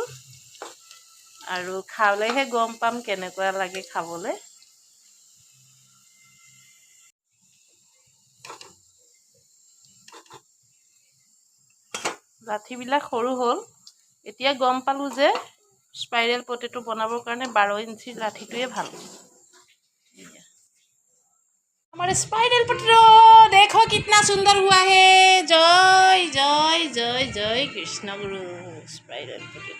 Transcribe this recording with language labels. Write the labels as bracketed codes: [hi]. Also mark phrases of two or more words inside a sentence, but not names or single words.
[as] আৰু খালেহে গম পাম কেনেকুৱা লাগে খাবলৈ। লাঠিবিলাক সৰু হ'ল। এতিয়া গম পালোঁ যে [en] spiral potato [as] বনাবৰ কাৰণে 12 ইঞ্চিৰ লাঠিটোৱে ভাল। [hi] हमारे [en] spiral potato [hi] देखो कितना सुंदर हुआ है। जय जय जय जय कृष्ण गुरु। [en] spiral potato.